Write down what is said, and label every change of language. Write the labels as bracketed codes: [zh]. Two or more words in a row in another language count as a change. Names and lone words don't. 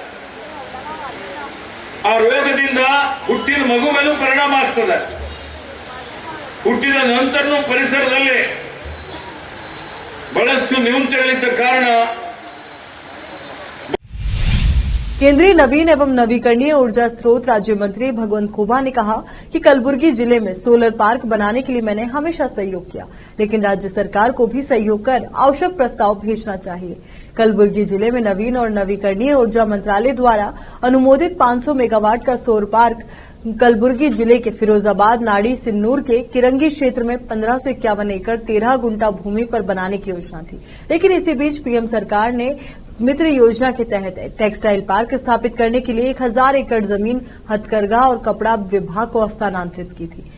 [kn] ಆ ರೋಗದಿಂದ ಹುಟ್ಟಿದ ಮಗು ಮೇಲೂ ಪರಿಣಾಮ ಆಗ್ತದೆ, ಹುಟ್ಟಿದ ನಂತರನೂ ಪರಿಸರದಲ್ಲಿ ಬಹಳಷ್ಟು ನ್ಯೂನತೆಗಳಿದ್ದ ಕಾರಣ [hi] केंद्रीय नवीन एवं नवीकरणीय ऊर्जा स्रोत राज्य मंत्री भगवंत खुबा ने कहा कि कलबुर्गी जिले में [en] solar park [hi] बनाने के लिए मैंने हमेशा सहयोग किया, लेकिन राज्य सरकार को भी सहयोग कर आवश्यक प्रस्ताव भेजना चाहिए। कलबुर्गी जिले में नवीन और नवीकरणीय ऊर्जा मंत्रालय द्वारा अनुमोदित 500 मेगावाट का सौर पार्क कलबुर्गी जिले के फिरोजाबाद नाड़ी सिन्नूर के किरंगी क्षेत्र में 1551 एकड़ 13 गुंठा भूमि पर बनाने की योजना थी, लेकिन इसी बीच पीएम सरकार ने मित्र योजना के तहत [en] textile park [hi] स्थापित करने के लिए 1000 एकड़ जमीन हथकरघा और कपड़ा विभाग को हस्तांतरित की थी।